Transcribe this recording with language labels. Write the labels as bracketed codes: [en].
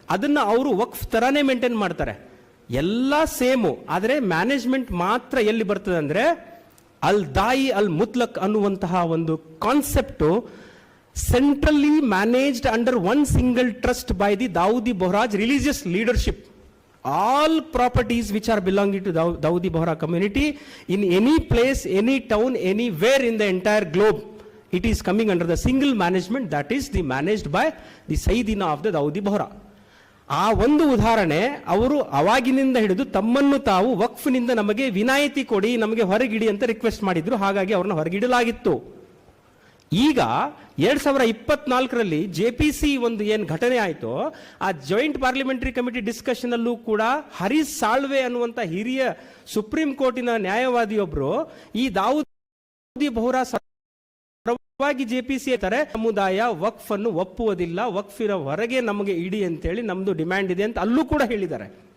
[kn] ಅದನ್ನ ಅವರು ವಕ್ಫ್ ತರಾನೇ ಮೇಂಟೈನ್ ಮಾಡ್ತಾರೆ. ಎಲ್ಲ ಸೇಮು, ಆದರೆ ಮ್ಯಾನೇಜ್ಮೆಂಟ್ ಮಾತ್ರ ಎಲ್ಲಿ ಬರ್ತದೆ ಅಂದ್ರೆ ಅಲ್ ದಾಯಿ ಅಲ್ ಮುತ್ಲಕ್ ಅನ್ನುವಂತಹ ಒಂದು concept [en] Centrally managed under one single trust by the Dawoodi Bohras religious leadership. All properties which are belonging to Dawoodi Bohra community in any place, any town, anywhere in the entire globe, it is coming under the single management, that is the managed by the Sayyidina of the Dawoodi Bohra. [kn] ಆ ಒಂದು ಉದಾಹರಣೆ, ಅವರು ಅವಾಗಿನಿಂದ ಹಿಡಿದು ತಮ್ಮನ್ನು ತಾವು ವಕ್ಫ್ನಿಂದ ನಮಗೆ ವಿನಾಯಿತಿ ಕೊಡಿ, ನಮಗೆ ಹೊರಗಿಡಿ ಅಂತ ರಿಕ್ವೆಸ್ಟ್ ಮಾಡಿದ್ರು. ಹಾಗಾಗಿ ಅವ್ರನ್ನ ಹೊರಗಿಡಲಾಗಿತ್ತು. ಈಗ 2024ರಲ್ಲಿ JPC ಒಂದು ಏನು ಘಟನೆ ಆಯಿತು, ಆ ಜಾಯಿಂಟ್ ಪಾರ್ಲಿಮೆಂಟರಿ ಕಮಿಟಿ ಡಿಸ್ಕಷನ್ ಅಲ್ಲೂ ಕೂಡ ಹರೀಶ್ ಸಾಳ್ವೆ ಅನ್ನುವಂಥ ಹಿರಿಯ ಸುಪ್ರೀಂ ಕೋರ್ಟಿನ ನ್ಯಾಯವಾದಿಯೊಬ್ರು ಈ ದಾವೂದಿ ಬೋಹ್ರಾ ಪರವಾಗಿ JPC ತಾರೆ ಸಮುದಾಯ ವಕ್ಫ್ ಅನ್ನು ಒಪ್ಪುವುದಿಲ್ಲ, ವಕ್ಫಿನ ಹೊರಗೆ ನಮಗೆ ಇಡಿ ಅಂತೇಳಿ ನಮ್ದು ಡಿಮ್ಯಾಂಡ್ ಇದೆ ಅಂತ ಅಲ್ಲೂ ಕೂಡ ಹೇಳಿದ್ದಾರೆ.